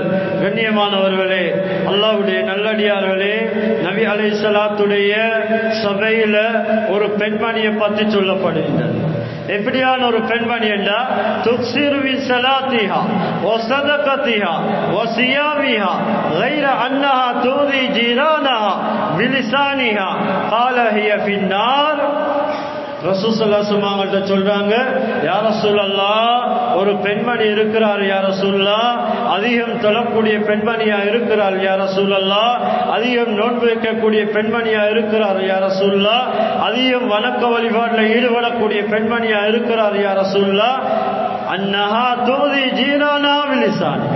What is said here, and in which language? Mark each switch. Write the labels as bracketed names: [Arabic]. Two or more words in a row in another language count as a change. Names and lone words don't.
[Tamil] கண்ணியமானவர்களே, அல்லாஹ்வுடைய நல்லடியார்களே, நபி அலைஹிஸ்ஸலாத்துடைய சபையில ஒரு பெண்மணியை பற்றி சொல்லப்படுகின்றது. எப்படியான ஒரு பெண்மணி என்றா, [Arabic] تكثر من صلاتها وصدقتها وصيامها غير انها تؤذي جيرانها بلسانها قال هي في النار. [Tamil] ரசூல் [Arabic] صلى الله عليه وسلم [Tamil] சொல்றாங்க, [Arabic] يا رسول الله, [Tamil] ஒரு பெண்மணி இருக்கிறார் [Arabic] يا رسول الله, [Tamil] அதிகம் தொழக்கூடிய பெண்மணியா இருக்கிறார் [Arabic] يا رسول الله, [Tamil] அதிகம் நோன்பு வைக்கக்கூடிய பெண்மணியா இருக்கிறார் [Arabic] يا رسول الله, [Tamil] அதிகம் வணக்க வழிபாட்டில் ஈடுபடக்கூடிய பெண்மணியா இருக்கிறார் [Arabic] يا رسول الله، أنها تؤذي جيرانها بلسانها.